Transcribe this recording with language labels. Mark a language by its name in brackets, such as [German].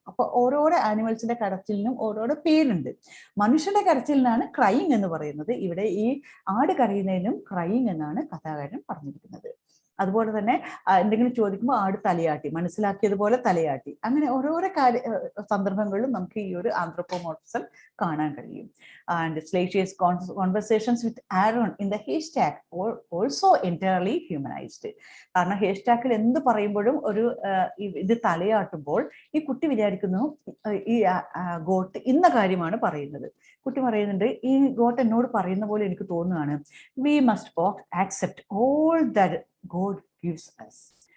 [Malayalam] അപ്പൊ ഓരോരോ ആനിമൽസിന്റെ കരച്ചിലിനും ഓരോരോ പേരുണ്ട്. മനുഷ്യന്റെ കരച്ചിലിനാണ് ക്രൈയിങ് എന്ന് പറയുന്നത്. ഇവിടെ ഈ ആട് കരയുന്നതിനും ക്രൈയിങ് എന്നാണ് കഥാകാരൻ പറഞ്ഞിരിക്കുന്നത്. അതുപോലെ തന്നെ എന്തെങ്കിലും ചോദിക്കുമ്പോൾ ആട് തലയാട്ടി, മനസ്സിലാക്കിയതുപോലെ തലയാട്ടി. അങ്ങനെ ഓരോരോ സന്ദർഭങ്ങളിലും നമുക്ക് ഈ ഒരു ആന്ത്രോപോമോർഫിസം കാണാൻ കഴിയും. [English] And Slatesh's conversations with Aaron in the haystack also entirely humanized. [Malayalam] കാരണം ഹേസ്റ്റാക്കിൽ എന്ത് പറയുമ്പോഴും ഒരു ഇത് തലയാട്ടുമ്പോൾ ഈ കുട്ടി വിചാരിക്കുന്നു ഈ ഗോട്ട് ഇന്ന കാര്യമാണ് പറയുന്നത്. കുട്ടി പറയുന്നുണ്ട്, ഈ ഗോട്ട് എന്നോട് പറയുന്ന പോലെ എനിക്ക് തോന്നുകയാണ്, [English] we must accept all that God gives us.